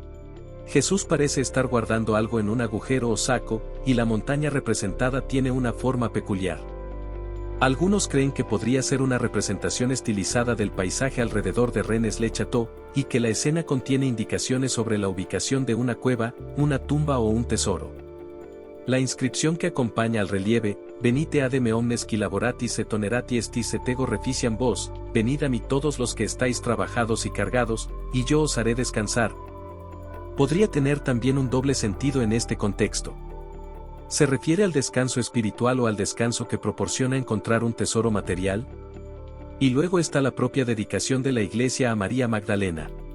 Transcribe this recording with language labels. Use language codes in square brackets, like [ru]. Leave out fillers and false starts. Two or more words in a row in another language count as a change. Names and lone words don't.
[es] Jesús parece estar guardando algo en un agujero o saco, y la montaña representada tiene una forma peculiar. Algunos creen que podría ser una representación estilizada del paisaje alrededor de Rennes le Chateau, y que la escena contiene indicaciones sobre la ubicación de una cueva, una tumba o un tesoro. La inscripción que acompaña al relieve, [la] Venite ademe omnes qui laboratis et onerati estis et ego reficiam vos, [es] venid a mí todos los que estáis trabajados y cargados, y yo os haré descansar. Podría tener también un doble sentido en este contexto. ¿Se refiere al descanso espiritual o al descanso que proporciona encontrar un tesoro material? Y luego está la propia dedicación de la Iglesia a María Magdalena.